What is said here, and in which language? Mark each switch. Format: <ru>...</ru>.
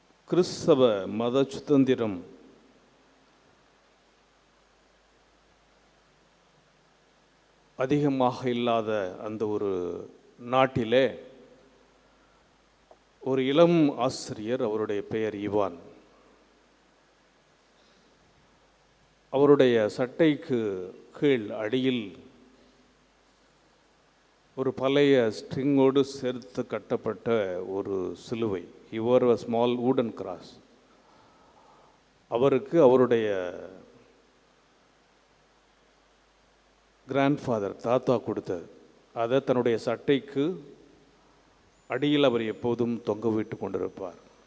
<ta>கிறிஸ்தவ மத சுதந்திரம் அதிகமாக இல்லாத அந்த ஒரு நாட்டிலே ஒரு இளம் ஆசிரியர், அவருடைய பெயர் இவான், அவருடைய சட்டைக்கு கீழ் அடியில் ஒரு பழைய ஸ்ட்ரிங்கோடு சேர்த்து கட்டப்பட்ட ஒரு சிலுவை.</ta> <en>He wore a small wooden cross.</en> <ta>அவருக்கு அவருடைய கிராண்ட்ஃபாதர், தாத்தா கொடுத்தது. அதை தன்னுடைய சட்டைக்கு அடியில் அவர் எப்போதும் தொங்க விட்டு கொண்டிருப்பார்.</ta>